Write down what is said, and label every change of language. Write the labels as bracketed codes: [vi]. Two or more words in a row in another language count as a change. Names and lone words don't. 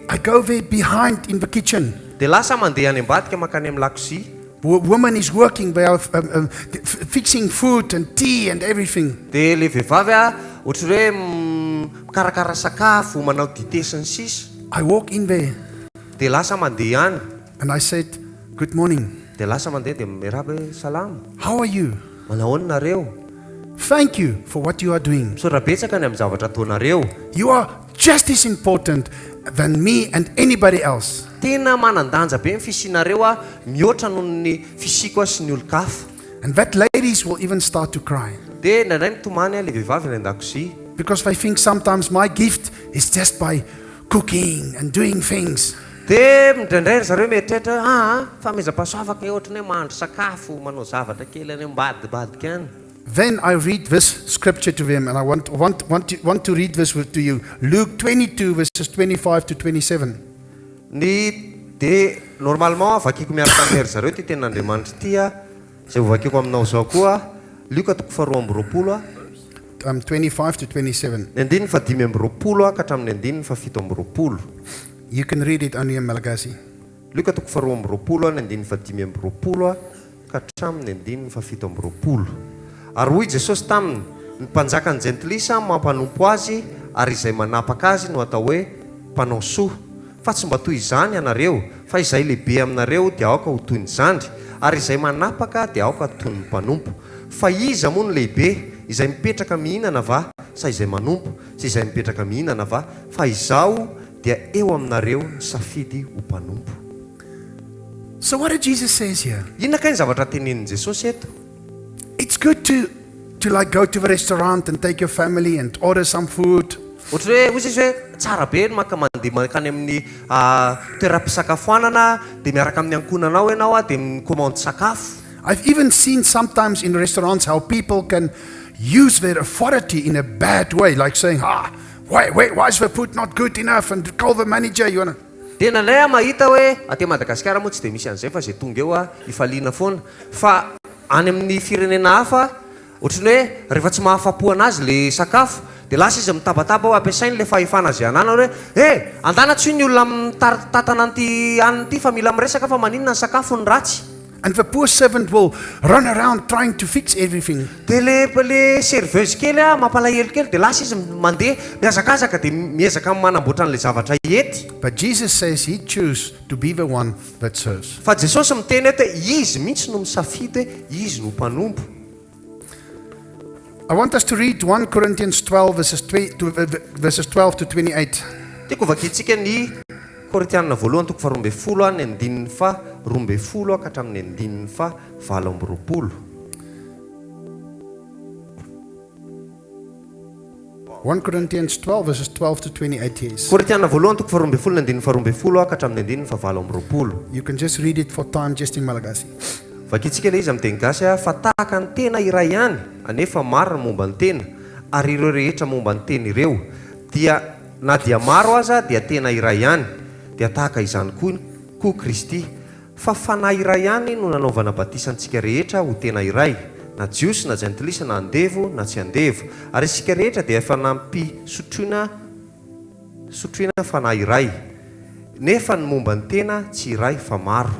[en] I go there behind in the kitchen. [mg] dia lasa mandeha any ambadika makany amin'ny lakozia. [en] Woman is working, they are fixing food and tea and everything. [mg] Dia ilay vehivavy ohatra hoe mikarakara sakafo, manao dite sy ny sisa. [en] I walk in there [mg] Dia lasa mandeha any. [en] and I said, good morning. [mg] Dia lasa mandeha dia miaraba hoe salama. [en] How are you? [mg] Manao nareo? [en] Thank you for what you are doing. [mg] Misaotra betsaka ny amin'ny zavatra ataonareo. [en] You are just as important than me and anybody else. [mg] Tena manan-danja be ny fisianareo mihoatra noho ny fisiko sy ny olo-kafa. [en] And that ladies will even start to cry. [mg] Dia indraindray mitomany ilay vehivavy ny an-dakozia. [en] Because they think sometimes my gift is just by cooking and doing things. [mg] dia midraindray zareo mieritreritra famezam-pahasoavaka ohatrany hoe mahandro sakafo manao zavatra kely any ambadibadika any. [en] Then I read this scripture to them, and I want to read this to you. Luke 22, verses 25 to 27. [mg] Dia normalement vakiko miaraka amin'ery zareo ty ten'Andriamanitra ty izay vakiko aminao zao koa Luka 2:20 [en] 25 to 27. [mg] ny 5:20 ka hatramin'ny 7:20. [en] You can read it only in Malagasy. [mg] Luka 2:20 ny 5:20 ka hatramin'ny 7:20. Ary hoy Jesosy taminy, ny mpanjakany jentilisa mampanompo azy ary izay manapaka azy no atao hoe mpanao soa. Fa tsy mba toy izany ianareo, fa izay lehibe aminareo dia aoka ho toy ny zandry, ary izay manapaka dia aoka toy ny mpanompo. Fa iza moa ny lehibe, izay mipetraka mihinana va sa izay manompo, sy izay mipetraka mihinana va? Fa izaho dia eo aminareo ny safidy ho mpanompo. [en] So what did Jesus says here? [mg] Inona kay ny zavatra tenenin Jesosy eto? [en] It's good to like go to the restaurant and take your family and order some food. [mg] Ohatra hoe hozy izy hoe tsara be maka mandeha makany amin'ny toeram-pisakafoanana dia miaraka amin'ny ankonanao ianao dia mikomandy sakafo. [en] I've even seen sometimes in restaurants how people can use their authority in a bad way, like saying, why is the food not good enough, and call the manager. You wanna... [mg] Tena lay mahita hoe aty Madagasikara moa tsy dia misy an'izay fa zay tonga eo ifaliana foana. Fa any amin'ny firenena hafa ohatrany hoe rehefa tsy mahafapo anazy le sakafo dia lasa izy mitabataba ampiasainy le fahefana zay anana hoe andana tsy ny olona mitatana an'ity aniny ity fa mila miresaka fa maninona ny sakafo ny ratsy. [en] And the poor servant will run around trying to fix everything. [mg] Dia le serveuse kely mampalahelo kely dia lasa izy mandeha miazakazaka dia miezaka manamboatra an'ilay zavatra ety. [en] But Jesus says he chose to be the one that serves. [mg] Fa Jesosy miteny eto izy mihitsy no misafidy hoe izy no mpanompo. [en] I want us to read 1 Corinthians 12 verses 12 to 28. [mg] Tiako vakitsika ny Korintianina voalohany 12 ny 12 ka hatramin'ny 20. [en] 1 Corinthians 12 verses 12 to 28 is. [mg] Korintianina voalohany 12 ny 12 ka hatramin'ny 20. [en] You can just read it for time just in Malagasy. [mg] Vakitsika le izy amin'ny teny gasy fa tahaka ny tena iray ihany anefa maro ny momba ny tena ary ireo rehetra momba ny tena ireo dia na dia maro aza dia tena iray ihany dia tahaka izany koa Kristy fa fanahy iray ihany no nanaovana batisantsika rehetra ho tena iray na jiosy na jentilisa na andevo na tsy andevo ary isika rehetra dia efa nampy sotroina fanahy iray nefa ny momba ny tena tsy iray fa maro.